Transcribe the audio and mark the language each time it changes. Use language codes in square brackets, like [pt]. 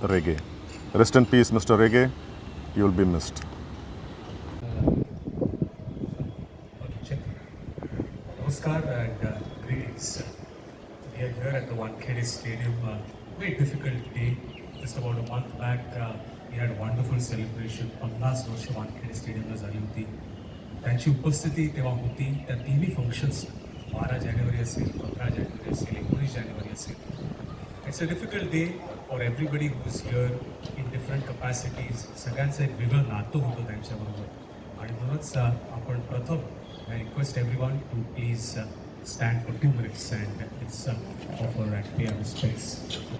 [en] Rege. Rest in peace, Mr. Rege. You will be missed. Namaskar and greetings. We are here at the Wankhede Stadium. Very difficult day. Just about a month back, we had a wonderful celebration. [mr] 50 वर्ष Wankhede Stadium ला झाली होती. त्यांची उपस्थिती तेव्हा होती. त्या तिन्ही फंक्शन्स 12 जानेवारी असेल, 15 जानेवारी असेल, 19 जानेवारी असेल. [en] It's a difficult day for everybody who is here in different capacities. [mr] सगळ्यांचं एक वेगळं नातं होतं त्यांच्याबरोबर. आणि म्हणूनच आपण प्रथम [en] I request everyone to please stand for 2 minutes and it's offer and pay our respects.